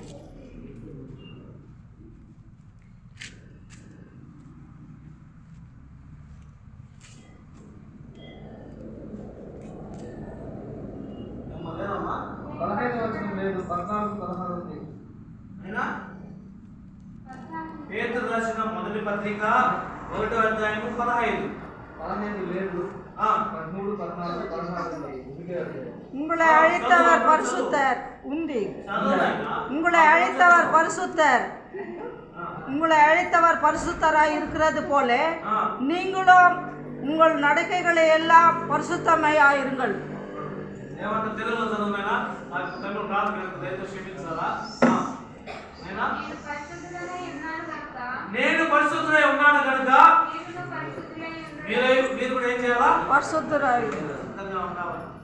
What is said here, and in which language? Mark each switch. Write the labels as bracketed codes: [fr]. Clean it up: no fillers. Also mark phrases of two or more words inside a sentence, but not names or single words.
[te] లేదమ్మా 15 వచనం లేదు, 14-16 ఉంది. పేతురు రాసిన మొదటి పత్రిక 1:15 15 లేదు, 13-14 ఉంది. [ta] உங்களை அழைத்தவர் பரிசுத்தர் உந்தி. உங்களை அழைத்தவர் பரிசுத்தர். உங்களை அழைத்தவர் பரிசுத்தராய் இருக்கிறது போல நீங்களும் உங்கள் நடக்கைகளை எல்லாம் பரிசுத்தமாயிருங்கள். [te] తెలుగులో చదువునైనా తెలుగు రాదు కనుక దయతో క్షమించాలా? నేను పరిశుద్ధుడై ఉన్నాను కనుక మీరు కూడా ఏం చేయాలా? పరిశుద్ధురాయి ఉండాలి.